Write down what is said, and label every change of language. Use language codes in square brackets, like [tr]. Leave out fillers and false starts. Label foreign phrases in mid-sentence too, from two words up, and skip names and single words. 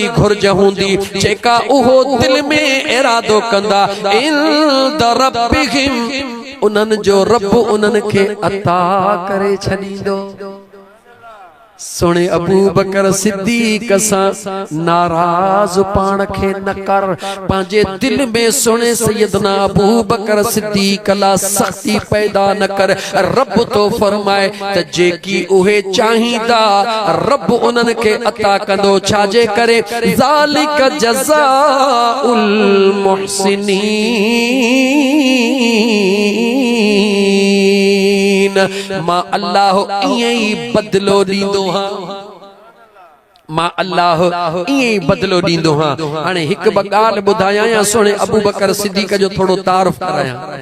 [sd] घुर्ज हूंदी जेका उहो दिल में इरादो कंदा [ar] عند ربهم [sd] उन्हनि जो रब उन्हनि खे अता करे छॾींदो सुणे अबू बकर सिद्दीक सां नाराज पाण खे न कर पंहिंजे दिल में सुणे सैयदना अबू बकर सिद्दीक ला सख्ती पैदा न कर रब तो फरमाए त जेकी उहे चाहींदा रब उन्हनि खे अता कंदो छाजे करे [ar] ذلك جزاء [sd] मुहसिनीन मां अल्लाह ईअं ई बदलो ॾींदो मां अल्लाह ईअं ई बदलो ॾींदो हां हाणे हिकु ॿ ॻाल्हि ॿुधायां या सुणे अबू बकर सिद्दीक जो थोरो तारुफ करायां